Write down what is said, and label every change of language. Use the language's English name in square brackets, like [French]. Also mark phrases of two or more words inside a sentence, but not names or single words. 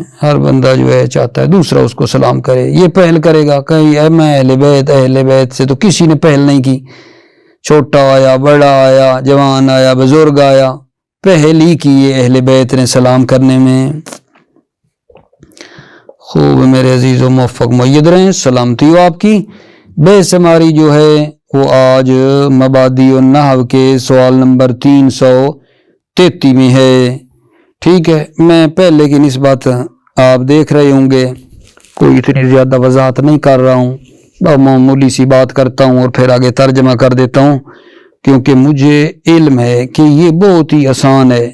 [Urdu] ہر بندہ جو ہے چاہتا ہے دوسرا اس کو سلام کرے، یہ پہل کرے گا، کہیں میں اہل بیت سے تو کسی نے پہل نہیں کی، چھوٹا آیا بڑا آیا جوان آیا بزرگ آیا، پہل ہی کی یہ اہل بیت نے سلام کرنے میں۔ خوب میرے عزیز و موفق معید رہیں، سلامتی ہو آپ کی۔ بے شماری جو ہے وہ آج مبادی النحو کے سوال نمبر 333 میں ہے، ٹھیک ہے۔ میں پہلے کی نسبت آپ دیکھ رہے ہوں گے کوئی اتنی زیادہ وضاحت نہیں کر رہا ہوں، معمولی سی بات کرتا ہوں اور پھر آگے ترجمہ کر دیتا ہوں، کیونکہ مجھے علم ہے کہ یہ بہت ہی آسان ہے۔